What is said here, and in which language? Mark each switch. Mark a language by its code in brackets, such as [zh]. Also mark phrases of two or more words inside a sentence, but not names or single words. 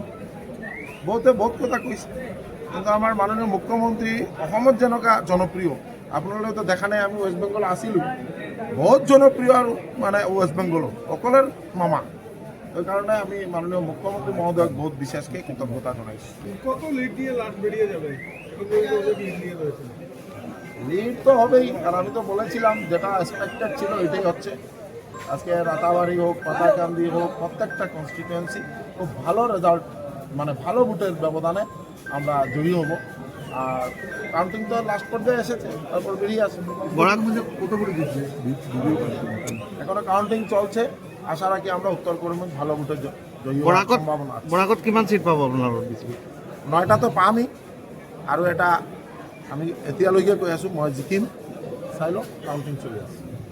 [as] বহুতে বহুত কথা কৈছে, কিন্তু আমাৰ মাননীয় মুখ্যমন্ত্ৰী অসমত যেনেকুৱা জনপ্ৰিয়, আপোনালোকেতো দেখা নাই, আমি ৱেষ্ট বেংগল আছিলোঁ, বহুত জনপ্ৰিয় আৰু মানে ৱেষ্ট বেংগলৰ সকলোৰে মামা। সেইকাৰণে আমি মাননীয় মুখ্যমন্ত্রী মহোদয়ক বহুত বিশেষকৈ কৃতজ্ঞতা জনাইছোঁ। [bn] কত লিড দিয়ে লাস্ট বেরিয়ে যাবে? লিড তো হবেই, আর আমি তো বলেছিলাম যেটা এক্সপেক্টেড ছিল এটাই হচ্ছে। আজকে রাতাবাড়ি হোক, পাথারকান্দি হোক, প্রত্যেকটা কনস্টিটুয়েন্সি খুব ভালো রেজাল্ট, মানে ভালো ভোটের ব্যবধানে আমরা জয়ী হব। আর কাউন্টিং তো লাস্ট পর্যায়ে এসেছে, তারপর বেরিয়ে আসবে। বরাক মধ্যে কত করে দিচ্ছে? এখনো কাউন্টিং চলছে, আশা রাখি আমরা উত্তর কর্মী ভালো ভোটে জয়ী হওয়ার সম্ভাবনা আছে। [as] বরাকত কিমান সিট পাব আপনার? 9টা তো পামেই, আৰু এটা আমি এতিয়ালৈকে কৈ আছোঁ মই জিকিম। চাই লওঁ, কাউন্টিং চলি আছে।